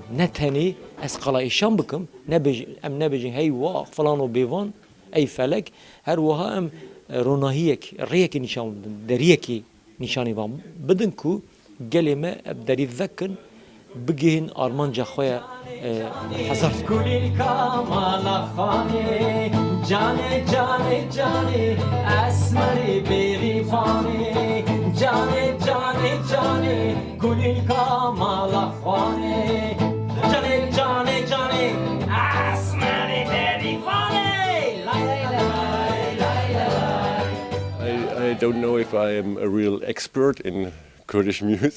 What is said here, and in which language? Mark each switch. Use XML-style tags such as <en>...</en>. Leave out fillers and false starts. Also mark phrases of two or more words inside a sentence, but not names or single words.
<ku>Ne tenê ez qala îşan bikim, em nebêjin hey wa falan û bêvan, ey felek, her wiha em ronahiyek, rêyekê nîşan bidin, deriyekê nîşanî van bidin ku gelê me ev derî vekin, bigihîn armanca xwe ya hezar. Cane cane cane esmeri berifane cane cane cane gulil kamala khane cane cane cane esmeri berifane</ku> <en>I don't know if I am a real expert in Kurdish music.</en>